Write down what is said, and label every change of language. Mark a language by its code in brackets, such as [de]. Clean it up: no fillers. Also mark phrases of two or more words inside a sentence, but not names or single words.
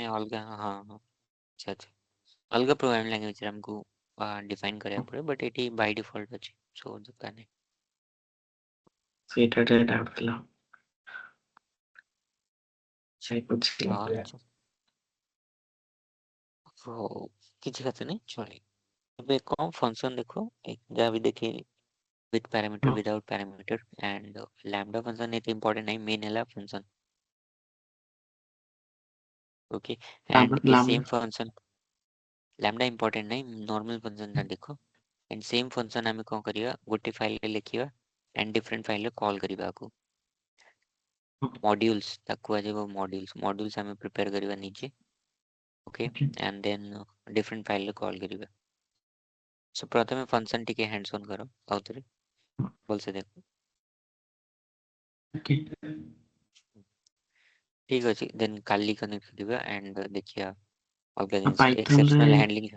[or] ଆମେ ଅଲଗା, ହଁ ହଁ, ଆଚ୍ଛା ଆଚ୍ଛା, ଅଲଗା [en] programming language-re [or] ଆମକୁ ଡିଫାଇନ୍ କରିବାକୁ ପଡ଼ିବ, ବଟ୍ ଏଠି [en] by default [or] ଅଛି, ସୋ ଦରକାର ନାହିଁ। ସେଇଟା ଟିକେ ଡାଉଟ୍ ଥିଲା। ସେଇ ବୁଝିଲି। ହଁ ହଉ, କିଛି କଥା ନାହିଁ, ଚଳିବ। ଏବେ କ'ଣ ଫଙ୍କସନ୍ ଦେଖ, ଯାହା ବି ଦେଖେଇଲି, [en] with parameter, [or] ହଁ [en] without parameter, and lambda function ଏତେ important ନାହିଁ, main ହେଲା function, okay, and [or] ତାପରେ [en] a same function, lambda important ନାହିଁ, normal function [or] ଟା ଦେଖ, [en] and same function [or] ଆମେ କ'ଣ କରିବା, ଗୋଟେ ଫାଇଲରେ ଲେଖିବା, [en] and different [or] ଫାଇଲରେ କଲ୍ କରିବା ଆକୁ, modules ତାକୁ କୁହାଯିବ, modules ଆମେ ପ୍ରିପେୟାର କରିବା ନିଜେ, ଓକେ, [en] and then different [or] ଫାଇଲରେ କଲ୍ କରିବା। ସୋ ପ୍ରଥମେ ଫଙ୍କସନ୍ ଟିକେ [en] hands on [or] କର, ଆଉଥରେ ଭଲସେ ଦେଖ। ଓକେ। ଠିକ୍ ଅଛି, ଦେନ୍ କାଲି କନେକ୍ଟ କରିବା ଆଣ୍ଡ ଦେଖିବା ଅଲଗା ଜିନିଷ, ପାଇଥନରେ [en] exceptional handling.